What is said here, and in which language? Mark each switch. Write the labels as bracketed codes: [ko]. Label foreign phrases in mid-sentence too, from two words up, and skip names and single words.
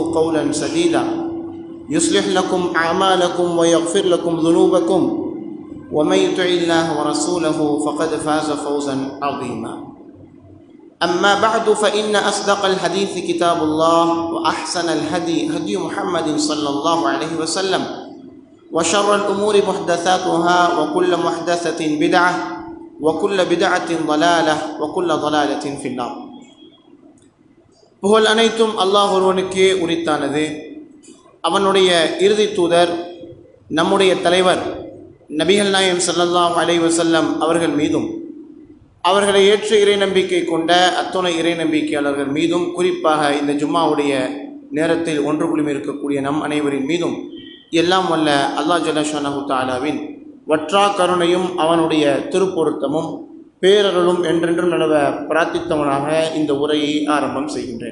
[ar] قولا سديدا يصلح لكم أعمالكم ويغفر لكم ذنوبكم ومن يطع الله ورسوله فقد فاز فوزا عظيما أما بعد فإن أصدق الحديث كتاب الله وأحسن الهدي هدي محمد صلى الله عليه وسلم وشر الأمور محدثاتها وكل محدثة بدعة وكل بدعة ضلالة وكل ضلالة في النار. [ta] புகழ் அனைத்தும் அல்லாஹ் ஒருவனுக்கே உரித்தானது. அவனுடைய இறுதி தூதர் நம்முடைய தலைவர் நபிகள் நாயகம் [ar] صلى الله عليه وسلم [ta] அவர்கள் மீதும் அவர்களை ஏற்ற இறை நம்பிக்கை கொண்ட அத்துணை இறை நம்பிக்கையாளர்கள் மீதும் குறிப்பாக இந்த ஜும்மாவுடைய நேரத்தில் ஒன்று குழுமி இருக்கக்கூடிய நம் அனைவரின் மீதும் எல்லாம் வல்ல அல்லாஹ் [ar] جل شأنه [ta] தஆலாவின் வற்றா கருணையும் அவனுடைய திருப்பொருத்தமும் பேரருளும் என்றென்றும் நிலவ பிரார்த்தித்தவனாக இந்த உரையை ஆரம்பம் செய்கின்றேன்.